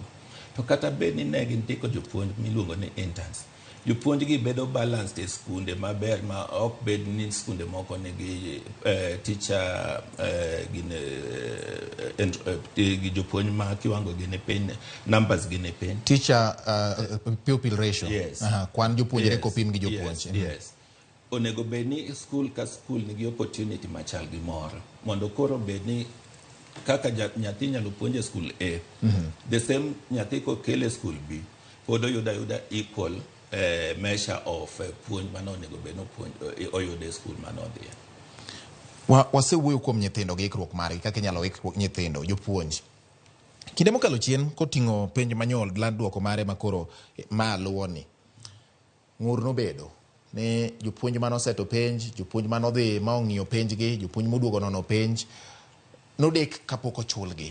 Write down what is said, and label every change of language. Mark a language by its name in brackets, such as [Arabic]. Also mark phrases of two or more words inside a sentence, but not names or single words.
[Luo (Kenya and Tanzania)] To kata bed ni ne gindiko jopuonj miluongo ni interns, jopuonj gi bedo balanced e skunde maber, ma ok bed ni skunde moko nigi teacher gi jopuonj ma kiwango gine piny, numbers gine piny, [English] teacher pupil ratio. Yes. [Luo (Kenya and Tanzania)] Kwan jopuonjre kopim gi jopuonj. [English] Yes. [Luo (Kenya and Tanzania)] Onego bed ni school ka school nigi opportunity machal gi moro, mondo koro bed ni kaka nyathi nyalo puonje school A, [English] the same [Luo (Kenya and Tanzania)] nyathi ko kele school B, pod oyuda [English] equal measure of [Luo (Kenya and Tanzania)] puonj mano onego bed no oyude school mano odhiye. Wasewuoyo kuom nyithindo gi ikruok margi, kaka inyalo ikruok nyithindo, jopuonj. Kinde mokalo chien koting'o penj manyol gi duoko mare makoro maluwo ni, ng'ur nobedo ne jopuonj manoseto penj, jopuonj manodhi ma ong'iyo penj gi, jopuonj moduogo nono penj, nodek kapok ochulgi.